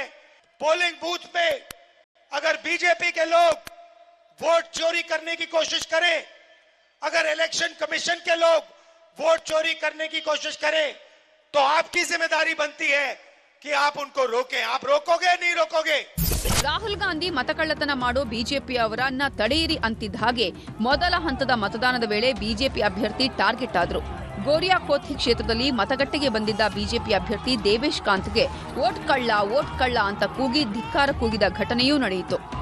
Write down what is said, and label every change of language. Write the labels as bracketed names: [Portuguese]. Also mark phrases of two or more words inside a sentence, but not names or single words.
[Hindi] पोलिंग बूथ में अगर बीजेपी के लोग वोट चोरी करने की कोशिश करें, अगर इलेक्शन कमीशन के लोग वोट चोरी करने की कोशिश करें, तो आपकी जिम्मेदारी बनती है कि आप उनको रोकें। आप रोकोगे नहीं रोकोगे? [Kannada] ರಾಹುಲ್ ಗಾಂಧಿ ಮತಕಳ್ಳತನ ಮಾಡೋ ಬಿಜೆಪಿ ಅವರನ್ನ ತಡೆಯಿರಿ ಅಂತಿದ್ದ ಹಾಗೆ ಮೊದಲ ಹಂತದ ಮತದಾನದ ವೇಳೆ ಬಿಜೆಪಿ ಅಭ್ಯರ್ಥಿ ಟಾರ್ಗೆಟ್ ಆದ್ರು. ಗೋರಿಯಾಕೋಥಿ ಕ್ಷೇತ್ರದಲ್ಲಿ ಮತಗಟ್ಟೆಗೆ ಬಂದಿದ್ದ ಬಿಜೆಪಿ ಅಭ್ಯರ್ಥಿ ದೇವೇಶ್ ಕಾಂತ್ಗೆ ವೋಟ್ ಕಳ್ಳ ಅಂತ ಕೂಗಿ ಧಿಕ್ಕಾರ ಕೂಗಿದ ಘಟನೆಯೂ ನಡೆಯಿತು.